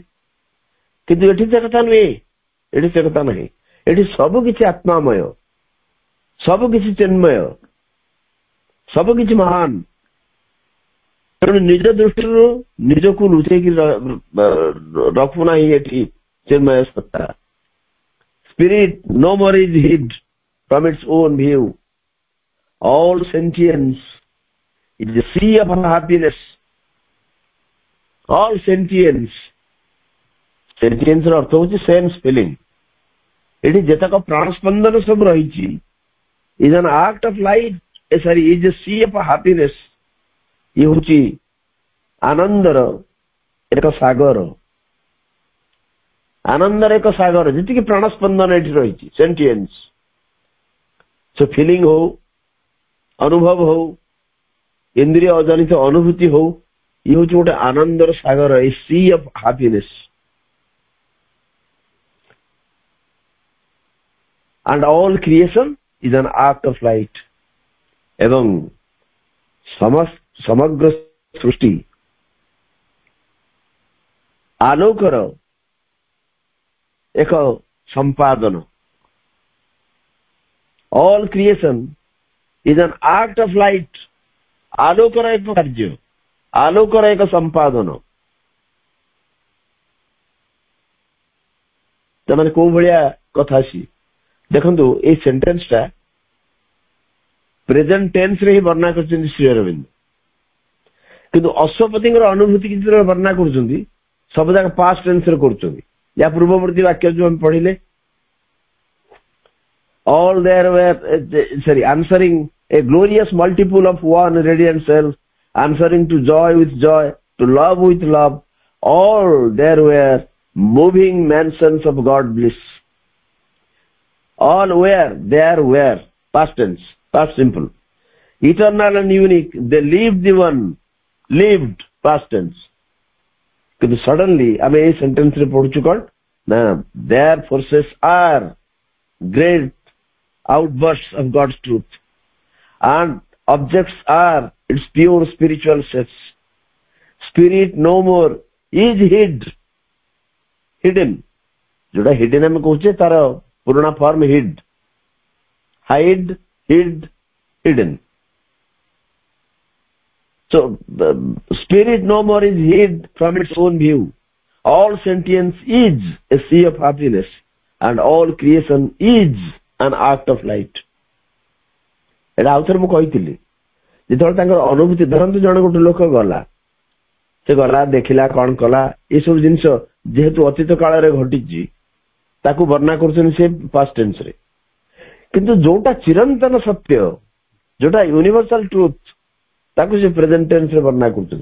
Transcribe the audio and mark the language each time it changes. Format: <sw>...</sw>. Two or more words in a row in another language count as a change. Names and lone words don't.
<or>କିନ୍ତୁ ଏଠି ସେ କଥା ନୁହେଁ, ଏଠି ସେ କଥା ନାହିଁ। ଏଠି ସବୁ କିଛି ଆତ୍ମାମୟ, ସବୁ କିଛି ଚିନ୍ମୟ, ସବୁ କିଛି ମହାନ। ତେଣୁ ନିଜ ଦୃଷ୍ଟିରୁ ନିଜକୁ ଲୁଚେଇକି ରଖୁନାହିଁ ଏଠି ଚିନ୍ମୟ ସତ୍ତା।</or> <en>Spirit no more is hid from its own view. All sentience is a sea of happiness. All sentience, sentience</en> <or>ର ଅର୍ଥ ହଉଛି</or> <en>sense feeling.</en> <or>ଏଠି ଯେତେକ ପ୍ରାଣ ସ୍ପନ୍ଦନ ସବୁ ରହିଛି</or> <en>is an act of life, is a sea of happiness.</en> <or>ଇଏ ହଉଛି ଆନନ୍ଦର ଏକ ସାଗର, ଆନନ୍ଦର ଏକ ସାଗର। ଯେତିକି ପ୍ରାଣ ସ୍ପନ୍ଦନ ଏଠି ରହିଛି ସେଣ୍ଟିଏନ୍ସ, ସେ ଫିଲିଂ ହଉ, ଅନୁଭବ ହଉ, ଇନ୍ଦ୍ରିୟ ଅଜନିତ ଅନୁଭୂତି ହଉ, ଇଏ ହଉଛି ଗୋଟେ ଆନନ୍ଦର ସାଗର,</or> <en>a sea of happiness. and all creation is an act of light.</en> <or>ଏବଂ ସମଗ୍ର ସୃଷ୍ଟି ଆଲୋକର ଏକ ସମ୍ପାଦନ.</or> <en>all creation is an act of light.</en> <or>ଆଲୋକର ଏକ କାର୍ଯ୍ୟ, ଆଲୋକର ଏକ ସମ୍ପାଦନ. ତାମାନେ କୋଉ ଭଳିଆ କଥା ଅଛି ଦେଖନ୍ତୁ. ଏଇ ସେଣ୍ଟେନ୍ସ ଟା</or> <en>present tense</en> <or>ରେ ହିଁ ବର୍ଣ୍ଣନା କରିଛନ୍ତି ଶ୍ରୀ ଅରବିନ୍ଦ, କିନ୍ତୁ ଅଶ୍ୱପତିଙ୍କର ଅନୁଭୂତି ଯେତେବେଳେ ବର୍ଣ୍ଣନା କରୁଛନ୍ତି ସବୁ ଯାକ</or> <en>past tense</en> <or>ରେ କରୁଛନ୍ତି. या ପୂର୍ବବର୍ତ୍ତୀ ବାକ୍ୟ ଯୋଉ ଆମେ ପଢିଲେ,</or> <en>all there were answering a glorious multiple of one radiant self, answering to joy with joy, to love with love, all there were moving mansions of God bliss. All were, there were, past tense, past simple, eternal and unique, they lived the one, lived, past tense.</en> <or>କିନ୍ତୁ ସଡନଲି ଆମେ ଏଇ ସେଣ୍ଟେନ୍ସ ରେ ପଢୁଛୁ କଣ ନା,</or> <en>their forces are great outbursts of God's truth and objects are its pure spiritual self. Spirit no more is hidden.</en> <or>जोड़ा hidden ଆମେ କହୁଛେ ତାର ପୁରୁଣା ଫର୍ମ hidden.</or> <en>So the spirit no more is hid from its own view. All sentience is a sea of happiness and all creation is an act of light.</en> <or>ଏଟା ଆଉଥରେ ମୁଁ କହିଥିଲି, ଯେତେବେଳେ ତାଙ୍କର ଅନୁଭୂତି, ଧରନ୍ତୁ ଜଣେ ଗୋଟେ ଲୋକ ଗଲା, ସେ ଗଲା ଦେଖିଲା କଣ କଲା, ଏସବୁ ଜିନିଷ ଯେହେତୁ ଅତୀତ କାଳରେ ଘଟିଛି ତାକୁ ବର୍ଣ୍ଣନା କରୁଛନ୍ତି ସେ</or> <en>past tense</en> <or>ରେ. କିନ୍ତୁ ଯୋଉଟା ଚିରନ୍ତନ ସତ୍ୟ, ଯୋଉଟା</or> <en>universal truth,</en> <or>ତାକୁ ସେ</or> <en>present tense</en> <or>ରେ ବର୍ଣ୍ଣନା କରୁଛନ୍ତି.</or>